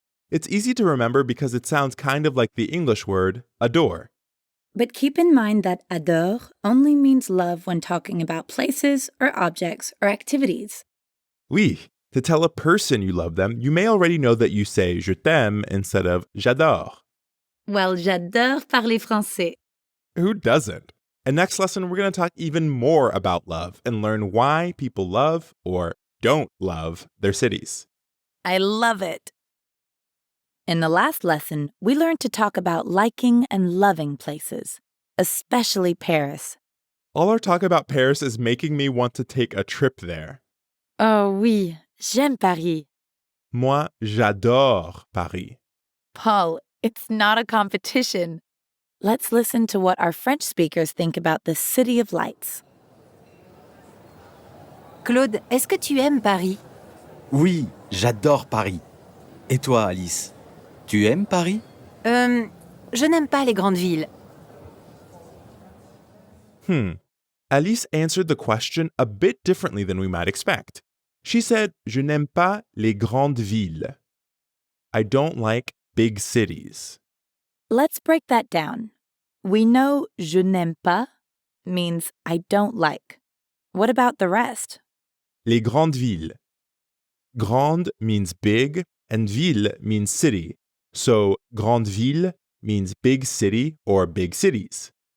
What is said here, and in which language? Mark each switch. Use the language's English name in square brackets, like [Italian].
[English] It's easy to remember because it sounds kind of like the English word adore. But keep in mind that adore only means love when talking about places or objects or activities. Oui, to tell a person you love them, you may already know that you say je t'aime instead of j'adore. [French] Well, j'adore parler français. [English] Who doesn't? And next lesson, we're going to talk even more about love and learn why people love or don't love their cities. I love it. In the last lesson, we learned to talk about liking and loving places, especially Paris. All our talk about Paris is making me want to take a trip there. [French] Oh oui, j'aime Paris. Moi, j'adore Paris. [English] Paul, it's not a competition. Let's listen to what our French speakers think about the City of Lights. [French] Claude, est-ce que tu aimes Paris? Oui, j'adore Paris. Et toi, Alice? Tu aimes Paris? Je n'aime pas les grandes villes. [English] Alice answered the question a bit differently than we might expect. She said, [French] Je n'aime pas les grandes villes. [English] I don't like big cities. Let's break that down. We know [French] je n'aime pas [English] means I don't like. What about the rest? [French] Les grandes villes. [English] Grande means big and ville means city. So grande ville means big city or big cities.